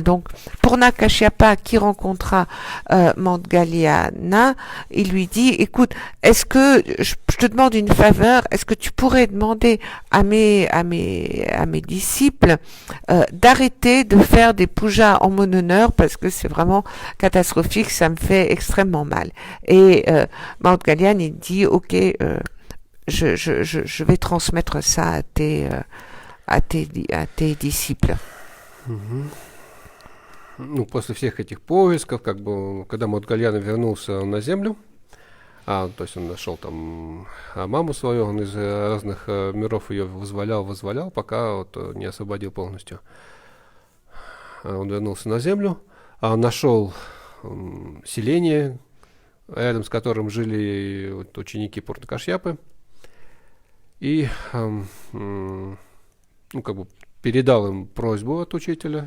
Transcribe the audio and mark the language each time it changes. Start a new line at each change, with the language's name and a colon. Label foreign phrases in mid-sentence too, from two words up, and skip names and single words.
French: Donc Purna Kashyapa, qui rencontra Maudgaliana, il lui dit: écoute, est-ce que je te demande une faveur, est-ce que tu pourrais demander à mes disciples d'arrêter de faire des pujas en mon honneur, parce que c'est vraiment catastrophique, ça me fait extrêmement mal. Et Maudgaliana, il dit: ok, je vais transmettre ça à tes disciples.
Russian: Ну, после всех этих поисков, как бы, когда Маудгальяна вернулся на землю, то есть он нашел там маму свою, он из разных миров ее вызволял, пока вот не освободил полностью. Он вернулся на землю, нашел селение, рядом с которым жили вот ученики Пурна Кашьяпы, и как бы передал им просьбу от учителя.